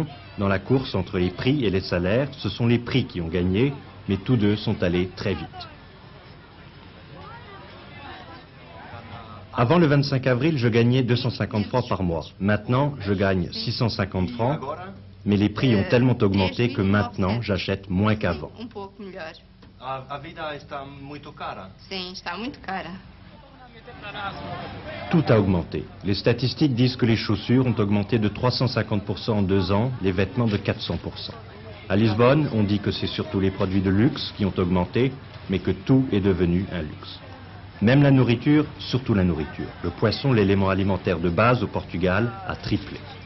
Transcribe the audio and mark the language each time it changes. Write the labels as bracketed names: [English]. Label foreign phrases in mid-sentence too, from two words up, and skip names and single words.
[French] Dans la course entre les prix et les salaires, ce sont les prix qui ont gagné, mais tous deux sont allés très vite. Avant le 25 avril, je gagnais 250 francs par mois. Maintenant, je gagne 650 francs, mais les prix ont tellement augmenté que maintenant, j'achète moins qu'avant. [Portuguese] A vida está muito cara. Sim, está muito cara. [French] Tout a augmenté. Les statistiques disent que les chaussures ont augmenté de 350% en 2 ans, les vêtements de 400%. À Lisbonne, on dit que c'est surtout les produits de luxe qui ont augmenté, mais que tout est devenu un luxe. Même la nourriture, surtout la nourriture. Le poisson, l'élément alimentaire de base au Portugal, a triplé.